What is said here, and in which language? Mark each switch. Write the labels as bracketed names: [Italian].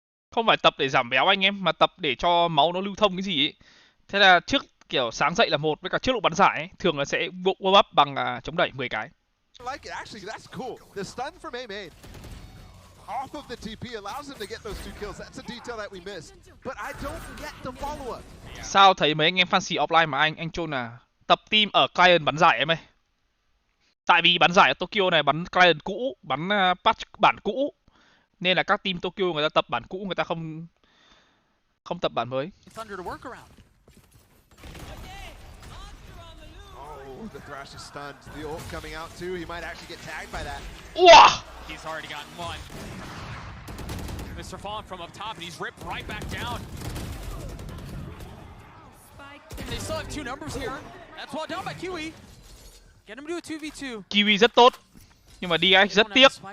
[Vietnamese] Không phải tập để giảm béo anh em, mà tập để cho máu nó lưu thông cái gì ấy. Thế là trước kiểu sáng dậy là một, với cả trước lúc bắn giải ấy, thường là sẽ warm up bằng chống đẩy 10 cái. [English] Like it. Actually, that's cool. The stun from A-Main off of the TP allows him to get those 2 kills. That's a detail that we missed. But I don't get the follow-up. [Vietnamese] Sao thấy mấy anh em fancy offline mà anh chôn là tập team ở client bắn giải em ơi. Tại vì bắn giải ở Tokyo này bắn client cũ, bắn patch bản cũ, nên là các team Tokyo người ta tập bản cũ, người ta không tập bản mới. [English] Oh, the Thrash is stunned. The ult coming out too. He might actually get tagged by that. Wow! He's already gotten one. Mr. Fallen from up top, and he's ripped right back down. They still have 2 numbers here. That's well done by Kiwi. Get him to do a 2v2. [Vietnamese] Kiwi rất tốt, nhưng mà DyAC rất tiếc.